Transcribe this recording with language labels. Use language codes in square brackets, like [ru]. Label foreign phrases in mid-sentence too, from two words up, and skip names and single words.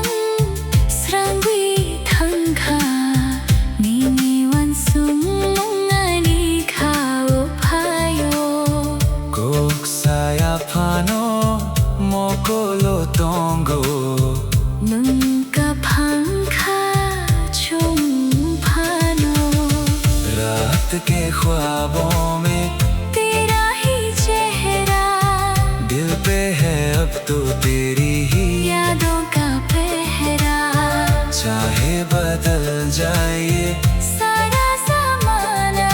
[trk] srangwi thangkha nini wansung ngani khao phayo Kok saya phano mokolo tongo nunca phangkha chung phano [hi] रात के ख्वाबों में तेरा ही चेहरा दिल पे है अब तो तेरी ही यादों का पहरा चाहे बदल जाए सारा ज़माना